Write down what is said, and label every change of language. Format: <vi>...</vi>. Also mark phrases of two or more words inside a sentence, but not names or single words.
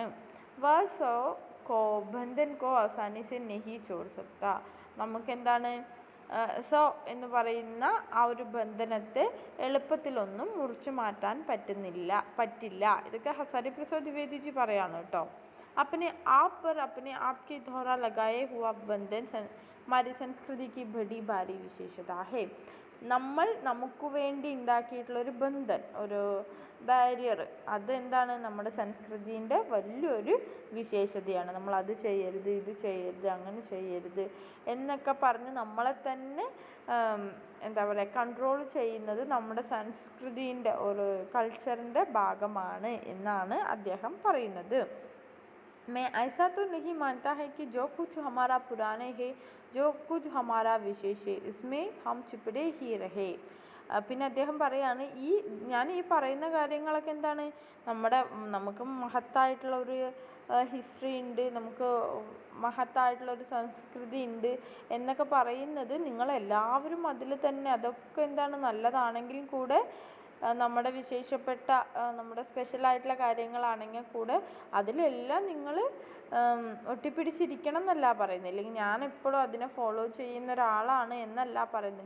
<hi>व सो को बंधन को आसानी से नहीं छोड़ सकता.</hi> <ml>നമുക്കെന്താണ് സോ എന്ന് പറയുന്ന ആ ഒരു ബന്ധനത്തെ എളുപ്പത്തിലൊന്നും മുറിച്ചു മാറ്റാൻ പറ്റില്ല. ഇതൊക്കെ ഹരിപ്രസാദ് ദ്വിവേദി ജി പറയാണ് കേട്ടോ.</ml> <hi>अपने आप पर अपने आप के द्वारा लगाए हुआ बंधन हमारी संस्कृति की बड़ी भारी विशेषता है.</hi> <ml>നമ്മൾ നമുക്ക് വേണ്ടി ഉണ്ടാക്കിയിട്ടുള്ളൊരു ബന്ധൻ, ഒരു ബാരിയർ, അതെന്താണ് നമ്മുടെ സംസ്കൃതിൻ്റെ വലിയൊരു വിശേഷതയാണ്. നമ്മൾ അത് ചെയ്യരുത്, ഇത് ചെയ്യരുത്, അങ്ങനെ ചെയ്യരുത് എന്നൊക്കെ പറഞ്ഞ് നമ്മളെ തന്നെ എന്താ പറയുക കൺട്രോൾ ചെയ്യുന്നത് നമ്മുടെ സംസ്കൃതിൻ്റെ ഒരു കൾച്ചറിൻ്റെ ഭാഗമാണ് എന്നാണ് അദ്ദേഹം പറയുന്നത്.</ml> <hi>मैं ऐसा तो नहीं मानता है कि जो कुछ हमारा पुराने है, जो कुछ हमारा विशेष है, इसमें हम चिपड़े ही रहे.</hi> <ml>പിന്നെ അദ്ദേഹം പറയാണ്, ഞാൻ ഈ പറയുന്ന കാര്യങ്ങളൊക്കെ എന്താണ്, നമുക്ക് മഹത്തായിട്ടുള്ള ഒരു ഹിസ്റ്ററി ഉണ്ട്, നമുക്ക് മഹത്തായിട്ടുള്ളൊരു സംസ്കൃതി ഉണ്ട് എന്നൊക്കെ പറയുന്നത് നിങ്ങളെല്ലാവരും അതിൽ തന്നെ, അതൊക്കെ എന്താണ് നല്ലതാണെങ്കിലും കൂടെ നമ്മുടെ വിശേഷപ്പെട്ട നമ്മുടെ സ്പെഷ്യലായിട്ടുള്ള കാര്യങ്ങളാണെങ്കിൽ കൂടെ അതിലെല്ലാം നിങ്ങൾ ഒട്ടിപ്പിടിച്ചിരിക്കണം എന്നല്ല പറയുന്നത്, അല്ലെങ്കിൽ ഞാൻ എപ്പോഴും അതിനെ ഫോളോ ചെയ്യുന്ന ഒരാളാണ് എന്നല്ല പറയുന്നത്.</ml>